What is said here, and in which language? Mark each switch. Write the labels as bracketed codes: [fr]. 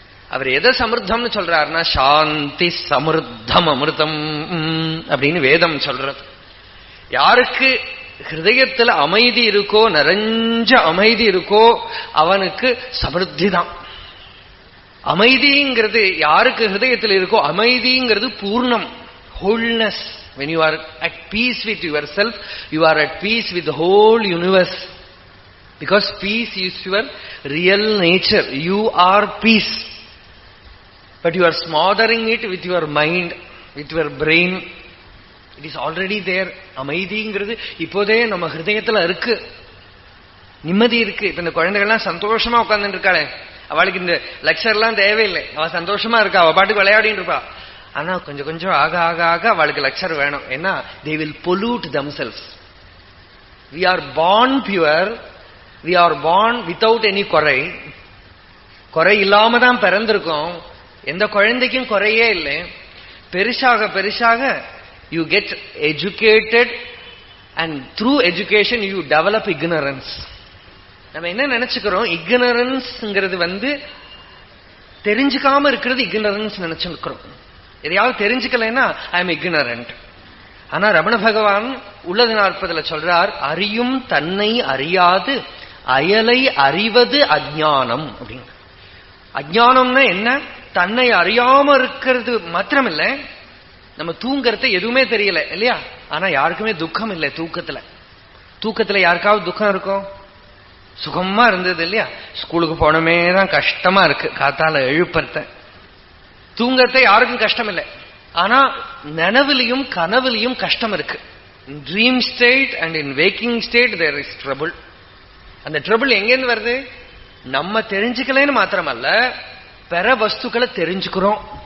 [ta] அவர் எதை சமிருத்தம்னு சொல்றாருன்னா, சாந்தி சமிருத்தம் அமிர்தம் அப்படின்னு வேதம் சொல்றது. யாருக்கு ஹிருதயத்துல அமைதி இருக்கோ, நிறைஞ்ச அமைதி இருக்கோ, அவனுக்கு சமிருத்தி தான். அமைதிங்கிறது யாருக்கு ஹிருதயத்தில் இருக்கோ, அமைதிங்கிறது பூர்ணம், wholeness. [en] When you are at peace with yourself, you are at peace with the whole universe. Because peace is your real nature. You are peace. But you are smothering it with your mind, with your brain. It is already there. [ta] அமைதிங்கிறது இப்போதே நம்ம ஹிருதயத்துல இருக்கு, நிம்மதி இருக்கு. இப்ப இந்த குழந்தைகள்லாம் சந்தோஷமா உட்கார்ந்துட்டு இருக்காளே, அவளுக்கு இந்த லெக்சர் எல்லாம் தேவையில்லை, அவ சந்தோஷமா இருக்கா, அவ பாட்டுக்கு விளையாடின்னு இருப்பா. ஆனா கொஞ்சம் கொஞ்சம் ஆக ஆக ஆக அவளுக்கு லெக்சர் வேணும். [en] ஏன்னா they will pollute themselves. We are born pure, we are born without any குறை. [ta] குறை இல்லாம தான் பிறந்திருக்கோம். எந்த குழந்தைக்கும் குறையே இல்லை. பெருசாக பெருசாக [en] you get educated and through education you develop ignorance. [ta] நம்ம என்ன நினைச்சுக்கிறோம், ignoranceங்கிறது தெரிஞ்சுக்காம இருக்கிறது ignorance நினைச்சுக்கிறோம். எதையாவது தெரிஞ்சுக்கலைன்னா [en] I am ignorant. [ta] ஆனா ரமண பகவான் உள்ளது 40 சொல்றார், அறியும் தன்னை அறியாது அயலை அறிவது அஜ்ஞானம் அப்படின்னு. அஜ்ஞானம்னா என்ன? தன்னை அறியாம இருக்கிறது மாத்திரம் இல்ல, நம்ம தூங்கறத எதுவுமே தெரியல இல்லையா? ஆனா யாருக்குமே துக்கம் இல்லை தூக்கத்துல. தூக்கத்துல யாருக்காவது துக்கம் இருக்கும்? சுகமா இருந்தது இல்லையா? ஸ்கூலுக்கு போனமே தான் கஷ்டமா இருக்கு, காத்தால எழுப்பறத. தூங்கறத யாருக்கும் கஷ்டம் இல்லை. ஆனா நனவுலையும் கனவுலையும் கஷ்டம் இருக்கு. [en] In dream state and in waking state there is trouble. [ta] அந்த ட்ரபிள் எங்கேருந்து வருது? நம்ம தெரிஞ்சுக்கலன்னு மாத்திரமல்ல, பெற வஸ்துக்களை தெரிஞ்சுக்கிறோம்.